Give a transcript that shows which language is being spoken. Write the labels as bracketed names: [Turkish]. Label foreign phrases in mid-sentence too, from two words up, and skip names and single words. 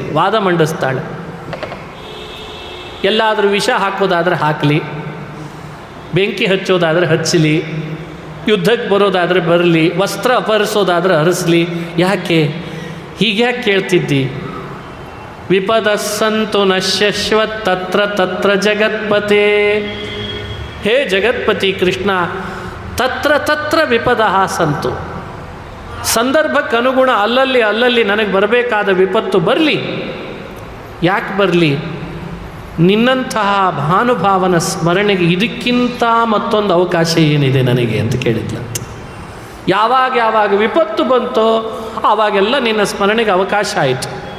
[Kannada] ವಾದ ಮಂಡಿಸ್ತಾಳೆ. ಎಲ್ಲಾದರೂ ವಿಷ ಹಾಕೋದಾದರೆ ಹಾಕಲಿ, ಬೆಂಕಿ ಹಚ್ಚೋದಾದರೆ ಹಚ್ಚಲಿ, ಯುದ್ಧಕ್ಕೆ ಬರೋದಾದರೆ ಬರಲಿ, ವಸ್ತ್ರ ಅಪಹರಿಸೋದಾದರೆ ಹರಿಸಲಿ. ಯಾಕೆ ಹೀಗ್ಯಾಕೆ ಕೇಳ್ತಿದ್ದಿ? [Sanskrit] ವಿಪದ ಸಂತು ನಶ್ಯಶ್ವ ತತ್ರ ತತ್ರ ಜಗತ್ಪತೆ. ಹೇ ಜಗತ್ಪತಿ ಕೃಷ್ಣ, ತತ್ರ ತತ್ರ ವಿಪದ ಸಂತು. [Kannada] ಸಂದರ್ಭಕ್ಕನುಗುಣ ಅಲ್ಲಲ್ಲಿ ಅಲ್ಲಲ್ಲಿ ನನಗೆ ಬರಬೇಕಾದ ವಿಪತ್ತು ಬರಲಿ. ಯಾಕೆ ಬರಲಿ? ನಿನ್ನಂತಹ ಭಾನುಭಾವನ ಸ್ಮರಣೆಗೆ ಇದಕ್ಕಿಂತ ಮತ್ತೊಂದು ಅವಕಾಶ ಏನಿದೆ ನನಗೆ ಅಂತ ಕೇಳಿದ್ಲಂತ. ಯಾವಾಗ ಯಾವಾಗ ವಿಪತ್ತು ಬಂತೋ ಆವಾಗೆಲ್ಲ ನಿನ್ನ ಸ್ಮರಣೆಗೆ ಅವಕಾಶ ಆಯಿತು.